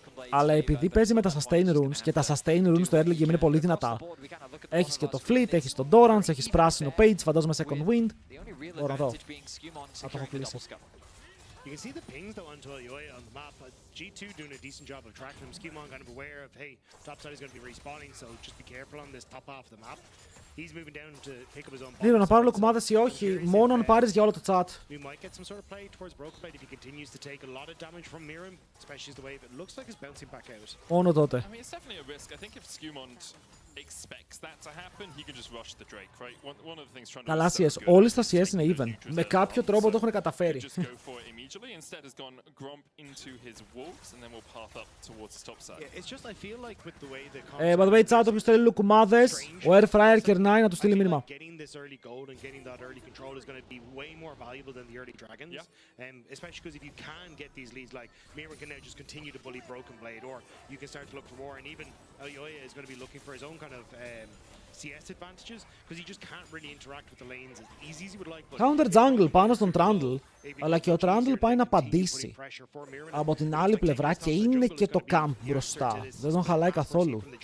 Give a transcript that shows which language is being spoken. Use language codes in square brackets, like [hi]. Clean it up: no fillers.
[el] Αλλά επειδή παίζει με τα sustain runes και τα sustain runes στο early game είναι πολύ δυνατά. Έχεις και το fleet, έχεις το Dorans, έχεις πράσινο page, φαντάζομαι second wind. Μπορώ να δω. Θα το έχω κλείσει. [en] You can see the pings though onto Elyoya on the map. G2 doing a decent job of tracking him. Skimon kind of aware of, hey, top side is going to be respawning, so just be careful on this top half of the map. He's moving down to pick up his own [el] Δίνω να πάρω λοκουμάδες ή όχι, μόνο αν πάρεις για όλο το chat. [en] We might get some sort of play towards Broken Blade if he continues to take a lot of damage from Mirim, especially as the wave. It looks like it's bouncing back out. [el] Μόνο τότε. [en] I mean, it's definitely a risk. I think if Skewmond expects that to happen, he can just rush the Drake, right? One of the things trying to [el] Καλά CS, όλες τα CS είναι even. Με κάποιο τρόπο το έχουν καταφέρει. [en] just go for it immediately. Instead has gone Gromp into his wolves and then will path up towards his top side. Yeah, it's just I feel like with the way the By the way, chat, [el] όποιος θέλει λοκουμάδες, ο Airfryer κερνάει να του στείλει μήνυμα. [en] Getting this early gold and getting that early control is going to be way more valuable than the early dragons. Especially because if you can get these leads, like Mirim can now just continue to bully Broken Blade, or you can start to look for more, and even Elyoya is going to be looking for his own kind of CS advantages, because he just can't really interact with the lanes as easy as he would like. [el] Counter jungle πάνω στον Trundle, αλλά και ο Trundle πάει να απαντήσει από την άλλη πλευρά και είναι και το camp μπροστά. Δεν τον χαλάει καθόλου.